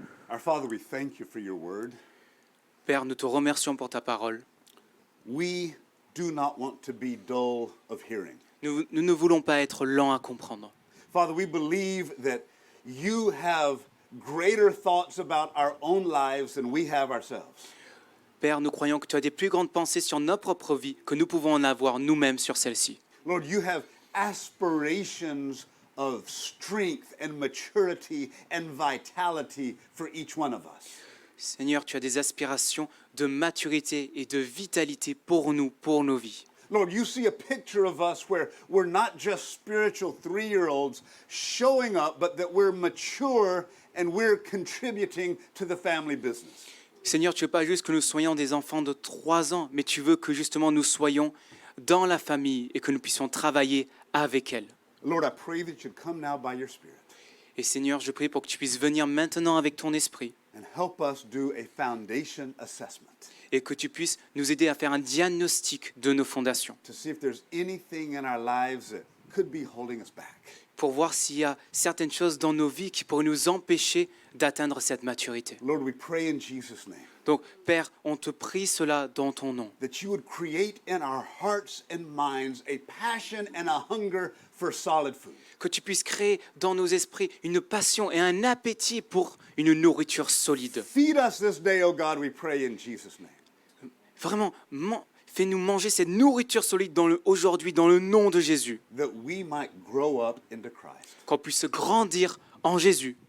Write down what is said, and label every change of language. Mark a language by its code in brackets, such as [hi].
[en] Our Father, we thank you for your word. [fr] Père, nous te remercions pour ta parole. [en] We do not want to be dull of hearing. [fr] Nous ne voulons pas être lents à comprendre. [en] Father, we believe that you have greater thoughts about our own lives than we have ourselves. [fr] Père, nous croyons que tu as des plus grandes pensées sur notre propre vie que nous pouvons en avoir nous-mêmes sur celle-ci. [en] Lord, you have aspirations of strength and maturity and vitality for each one of us. [fr] Seigneur, tu as des aspirations de maturité et de vitalité pour nous, pour nos vies. [en] Lord, you see a picture of us where we're not just spiritual 3-year-olds showing up, but that we're mature and we're contributing to the family business. [fr] Seigneur, tu ne veux pas juste que nous soyons des enfants de 3 ans, mais tu veux que justement nous soyons dans la famille et que nous puissions travailler avec elle. [en] Lord, I pray that you'd come now by your Spirit [fr] Et Seigneur, je prie pour que tu puisses venir maintenant avec ton esprit [en] and help us do a foundation assessment [fr] et que tu puisses nous aider à faire un diagnostic de nos fondations [en] to see if there's anything in our lives that could be holding us back. [fr] pour voir s'il y a certaines choses dans nos vies qui pourraient nous empêcher d'atteindre cette maturité. [en] Lord, we pray in Jesus' name [fr] Donc, Père, on te prie cela dans ton nom, [en] that you would create in our hearts and minds a passion and a hunger for solid food. [fr] que tu puisses créer dans nos esprits une passion et un appétit pour une nourriture solide. [en] Feed us this day, O God, we pray in Jesus' name. [fr] Vraiment, fais-nous manger cette nourriture solide aujourd'hui dans le nom de Jésus, [en] That we might grow up into Christ [fr] qu'on puisse grandir en Jésus